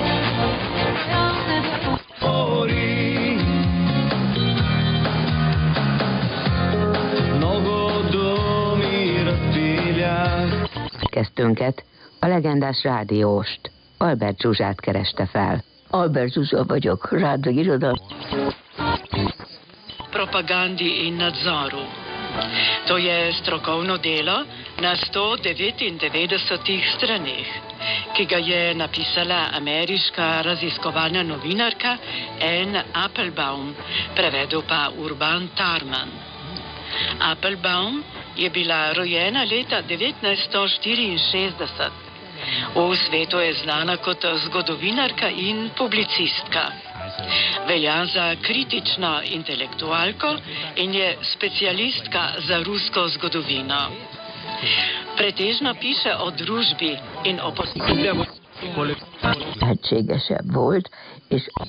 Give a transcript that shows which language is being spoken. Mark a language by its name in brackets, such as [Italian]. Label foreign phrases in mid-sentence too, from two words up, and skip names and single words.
[Hungarian] Kezdtünket a legendás rádióst, Albert Zsuzsát kereste fel. Albert Zsuzsa vagyok, rádió iroda. [Slovenian] Propagandi in nadzoru. To je strokovno delo na 199 straneh, ki ga je napisala ameriška raziskovalna novinarka Anne Applebaum, prevedel pa Urban Tarman. Applebaum je bila rojena leta 1964. V svetu je znana kot zgodovinarka in publicistka. Velja za kritično intelektualko in je specialistka za rusko zgodovino. Pretežno piše o družbi in o posledici. [Hungarian] Egységesebb volt, és